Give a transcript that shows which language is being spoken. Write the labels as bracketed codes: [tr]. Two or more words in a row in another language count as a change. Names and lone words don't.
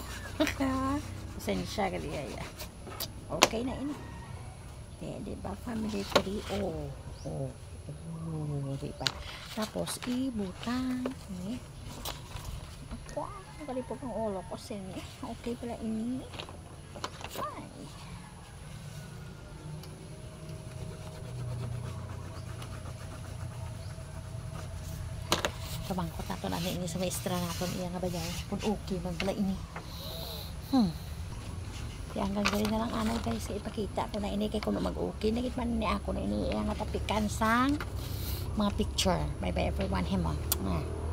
[hil] Pasensya ka diya. Okay na ini. Di ba? [en] Family tree. [hil] Oh. Oh. Oh. Di ba? Tapos, ibutang. Ako, nakalipot ng ulo ko. Okay pala ini. Ay. Pabangkot nato na ini sa maestra naton iya nga bayaw. Kung okay man pala ini. Kaya hanggang galing na lang anay guys, ipakita ko na ini kay kuno mag-okay nagit man ni ako na ini iya nga tapikan sang mga picture. [en] Bye bye everyone [hil] himo.